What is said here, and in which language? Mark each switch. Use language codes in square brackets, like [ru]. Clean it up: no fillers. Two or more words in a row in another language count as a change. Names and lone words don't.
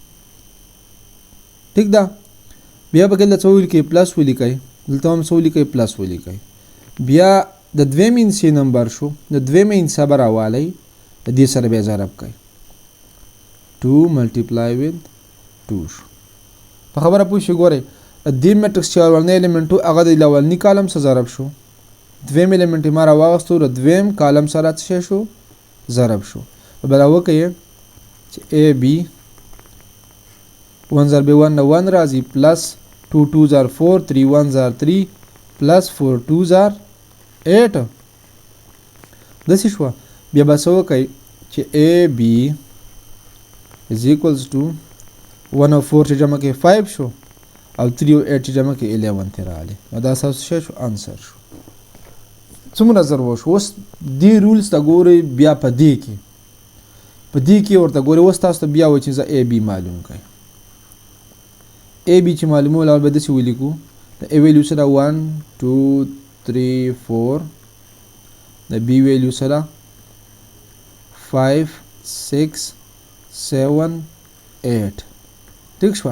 [ps] ٹھیک ده بیا به دلته څه ولیکئ پلس ولیکئ دلته هم څه ولیکئ پلس ولیکئ بیا د دویم انسي نمبر شو د دویم انسه به راوالئ د دې سره بیا ضرب کوئ 2 [en] multiply with [ps] 2 شو په خبره پوه شئ ګورئ د دې میټرکس چې اولنی ایلیمنټ و هغه د اولني کالم سره ضرب شو دویم الیمنټ ما راواغستو د دویم کالم سره څه شو ضرب شو. بل وکړئ چې ا بی 1 ضرب 1 نه 1 راځي پلس 2 [en] 2s are 4 3 1s are 3 plus 4 2s are 8 [ps] داسې شوه. بیا به څه وکئ چې ا بی [en] is equals to [ps] 1 او 4 چې جمع کې 5 شو او 3 او 8 چې جمع کې 11 ته راغلی. نو دا ستاسو څه شو انسر شو. څومره ضرب وشو. اوس دې رولز ته ګورئ بیا په دې کې ورته ګورئ. اوس تاسو ته بیا وایي چې زه ا بی معلوم کړئ. ا بی چې معلومول اول به داسې ولیکو د ا ویلیو سره 1 2 3 4 د بی ویلیو سره 5 6 7 8 ټیک شوه.